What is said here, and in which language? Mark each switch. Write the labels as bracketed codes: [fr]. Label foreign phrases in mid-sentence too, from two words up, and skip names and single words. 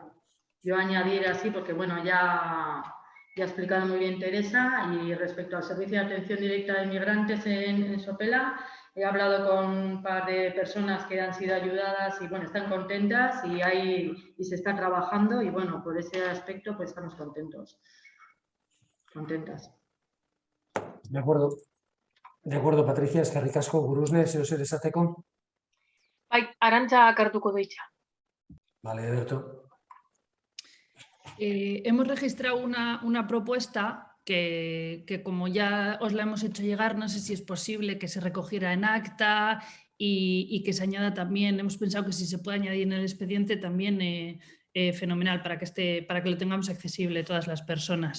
[es] Yo añadir así porque, bueno, ya ha explicado muy bien Teresa, y respecto al servicio de atención directa de inmigrantes en Sopela, he hablado con un par de personas que han sido ayudadas y, bueno, están contentas y se está trabajando y, bueno, por ese aspecto pues estamos contentas. De acuerdo, Patricia, es que ricasco, Gurusne, [eu] zeu zer esateko. Bai, Arantza hartuko du hitza. Vale, Ederto. [es] Hemos registrado una propuesta que como ya os la hemos hecho llegar, no sé si es posible que se recogiera en acta y que se añada también. Hemos pensado que si se puede añadir en el expediente también fenomenal para que lo tengamos accesible todas las personas.